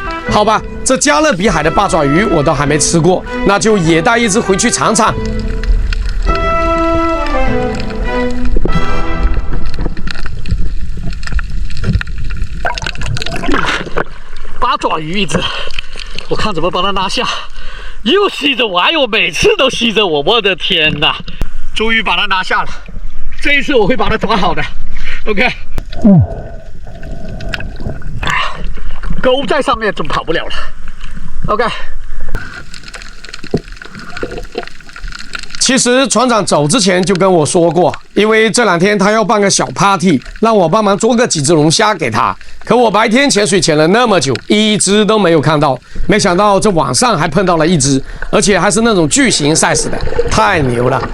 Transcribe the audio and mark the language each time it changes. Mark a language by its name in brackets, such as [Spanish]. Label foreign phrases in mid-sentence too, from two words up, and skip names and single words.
[Chinese] 好吧，這加勒比海的八爪魚我都還沒吃過，那就也帶一隻回去嘗嘗。八爪魚一隻，我看怎麼把它拿下。又吸着我，哎呦，每次都吸着我，我的天哪！終於把它拿下了，這一次我會把它抓好的。OK，鈎在上面就跑不了了。OK。其實船長走之前就跟我說過，因為這2天他要辦個小 party， 讓我幫忙捉個幾隻龍蝦給他。可我白天潛水潛了那麼久，一隻都沒有看到，沒想到這晚上還碰到了一隻，而且還是那種巨型 size 的，太牛了！